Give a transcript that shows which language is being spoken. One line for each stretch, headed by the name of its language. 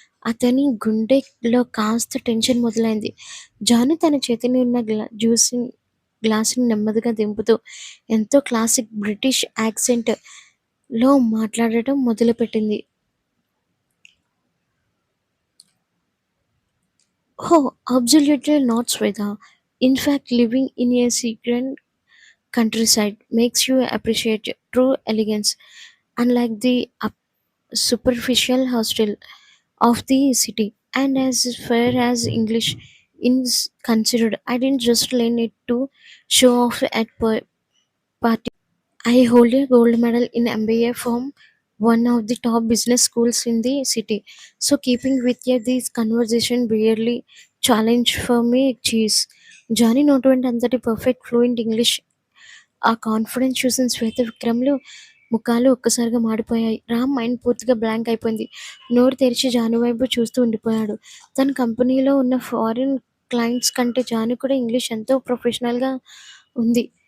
Telugu: అతని గుండెలో కాస్త టెన్షన్ మొదలైంది. జాను తన చేతిలో ఉన్న గ్లాసుని నెమ్మదిగా దింపుతూ ఎంతో క్లాసిక్ బ్రిటిష్ యాక్సెంట్ లో మాట్లాడటం మొదలుపెట్టింది.
English: Oh, absolutely not, Sweta. In fact, living in a secret countryside makes you appreciate true elegance, unlike the superficial hostel of the city. And as far as English is considered, I didn't just learn it to show off at party. I hold a gold medal in MBA from one of the top business schools in the city. So keeping with you this conversation barely challenge for me cheese.
Telugu: Johnny నోటి వెంట అంతటి perfect fluent English ఆ confidence చూసిన శ్వేత విక్రమ్లు ముఖాలు ఒక్కసారిగా మాడిపోయాయి. Ram mind పూర్తిగా blank అయిపోయింది. నోరు తెరిచి జాను వైపు చూస్తూ ఉండిపోయాడు. తన కంపెనీలో ఉన్న ఫారిన్ క్లయింట్స్ కంటే జాను కూడా ఇంగ్లీష్ ఎంతో ప్రొఫెషనల్గా ఉంది.